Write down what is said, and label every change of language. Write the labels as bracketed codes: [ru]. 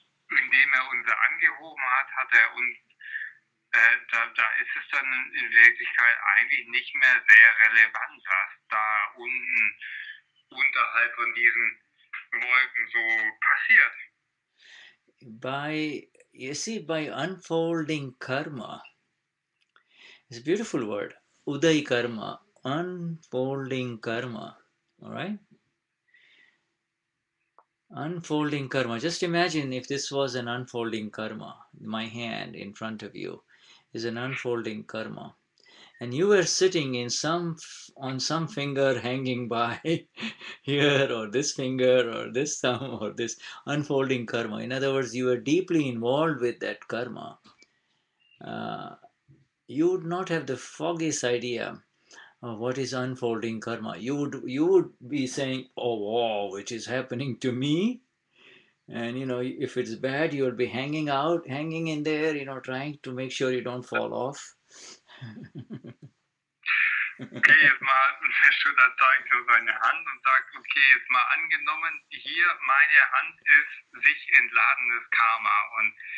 [de] Böse angehoben hat er und da ist es dann in Wirklichkeit eigentlich nicht mehr sehr relevant, was da unten unterhalb von diesen Wolken so passiert. [en] By unfolding karma, it's a beautiful word, uday karma, unfolding karma, all right? Unfolding karma. Just imagine if this was an unfolding karma. My hand in front of you is an unfolding karma. And you were sitting on some finger hanging by here, or this finger, or this thumb, or this unfolding karma. In other words, you were deeply involved with that karma. You would not have the foggiest idea of what is unfolding karma. You would be saying, "Oh wow, which is happening to me?" And if it's bad, you'll be hanging in there, trying to make sure you don't fall off. [de] Okay, jetzt mal, der Shuddha zeigt so seine Hand und sagt, okay, jetzt mal angenommen, hier meine Hand ist sich entladenes Karma und